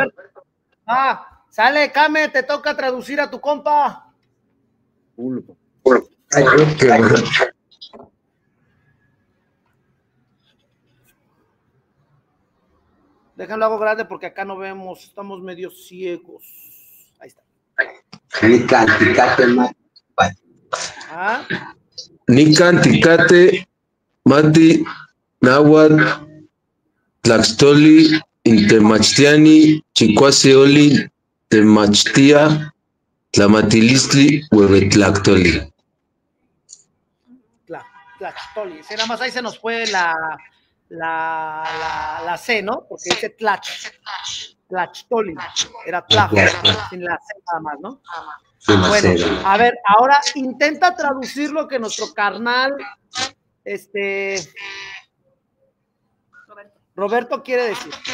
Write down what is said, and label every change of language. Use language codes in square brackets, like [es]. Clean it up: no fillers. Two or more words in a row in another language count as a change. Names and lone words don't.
[es] Sale, Came, te toca traducir a tu compa. Déjalo hago grande porque acá no vemos, estamos medio ciegos. Ahí está. [nah] Nican, Ticate, Mati, Nahuatl, Tlaxtoli, Intemachtiani, Chicuaseoli, Temachtia, Tlamatilistli, Huevetlactoli. Tlaxtoli. [es] Nada más ahí se nos fue la C, ¿no? Porque dice Tlaxtoli. Era Tlax, sin la C nada más, ¿no? Bueno, a ver, ahora intenta traducir lo que nuestro carnal, Roberto quiere decir.